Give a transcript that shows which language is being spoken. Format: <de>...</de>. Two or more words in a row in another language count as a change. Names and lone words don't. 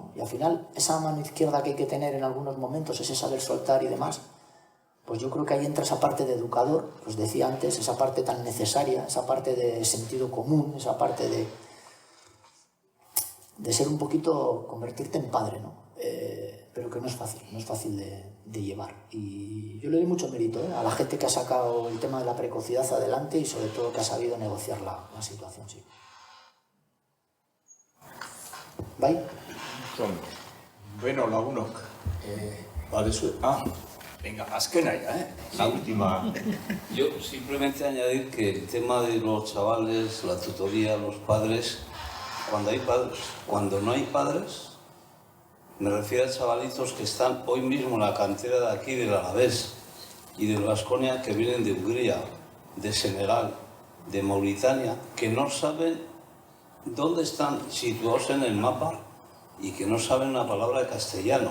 <es>Y al final, esa mano izquierda que hay que tener en algunos momentos, ese saber soltar y demás, pues yo creo que ahí entra esa parte de educador, que os decía antes, esa parte tan necesaria, esa parte de sentido común, esa parte de ser un poquito, convertirte en padre, ¿no? Pero que no es fácil de llevar. Y yo le doy mucho mérito a la gente que ha sacado el tema de la precocidad adelante y sobre todo que ha sabido negociar la situación, sí.</es> <eu>¿Bai? Bueno, lagunok.</eu> <es>Venga,</es> <eu>azkena ya,</eu> <es>La última. Yo simplemente añadir que el tema de los chavales, la tutoría, los padres, cuando no hay padres, me refiero a chavalitos que están hoy mismo en la cantera de aquí del Alavés y del Baskonia, que vienen de Hungría, de Senegal, de Mauritania, que no saben dónde están situados en el mapa y que no saben una palabra de castellano.</es>